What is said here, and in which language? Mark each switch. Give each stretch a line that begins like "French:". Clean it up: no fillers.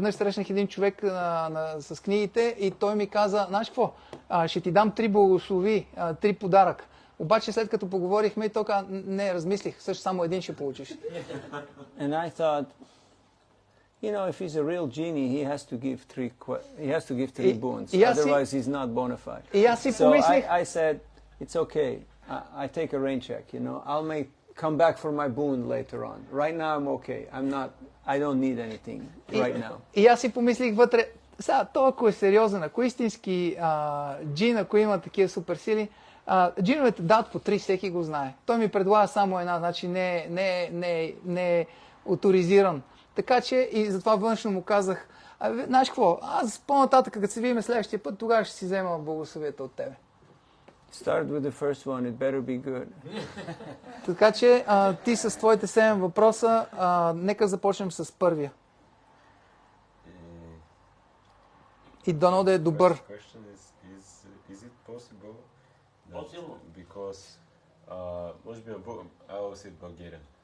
Bulgarian: Веднъж срещнах един човек с книгите и той ми каза, знаеш какво, ще ти дам 3 благослови, 3 подарък. Обаче след като поговорихме, той каза, не, размислих, също само един ще получиш.
English: And I thought, if he's a real genie, he has to give 3 boons. Otherwise, he's not bona fide. So I said, it's okay. I take a rain check. I'll come back for my boon later on. Right now, I'm okay. I don't need anything right now.
Bulgarian: И аз си помислих вътре, сега, той ако е сериозен, ако истински джин, ако има такива суперсили, джиновете дават по 3, всеки го знае. Той ми предлага само една, значи не е оторизиран. Така че и затова външно му казах, знаеш какво, аз по-нататък, като се видим следващия път, тогава ще си взема благословията от тебе.
English: Start with the first one, it better be good.
Bulgarian: Така че ти с твоите 7 въпроса, нека започнем с първия. и дано да е добър.
English: Question is it possible that Possible. because
Bulgarian: може би
English: I will say Bulgarian.